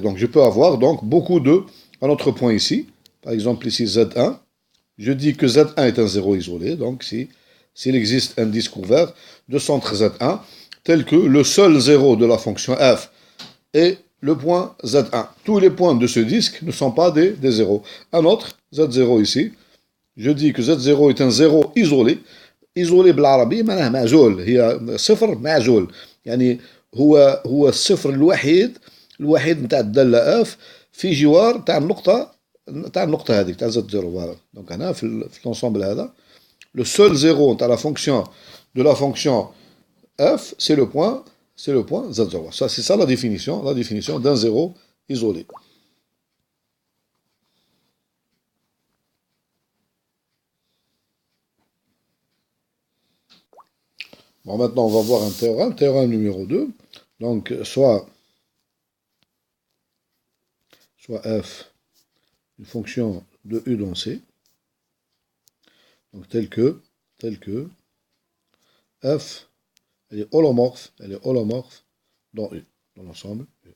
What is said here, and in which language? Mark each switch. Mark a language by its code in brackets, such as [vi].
[fr] Donc je peux avoir donc beaucoup de, un autre point ici, par exemple ici Z1, je dis que Z1 est un 0 isolé, donc s'il existe un disque ouvert de centre Z1, tel que le seul 0 de la fonction f est le point Z1. Tous les points de ce disque ne sont pas des 0. Un autre, Z0 ici, je dis que Z0 est un 0 isolé, [ar] إيزولي بالعربي معناه معزول، هي صفر معزول. يعني هو الصفر الوحيد نتاع الدالة اف في جوار تاع النقطة هذيك تاع زد زيرو. [fr] فوالا دونك [ar] هنا في [fr] لونسومبل هذا لو سول زيرو تاع لا فونكسيون دو لا فونكسيون f c'est le point z0. Ça, c'est ça la définition d'un zéro isolé. Bon, maintenant, on va voir un théorème numéro 2. Donc, soit f, une fonction de u dans c, donc tel que f, elle est holomorphe dans u, dans l'ensemble.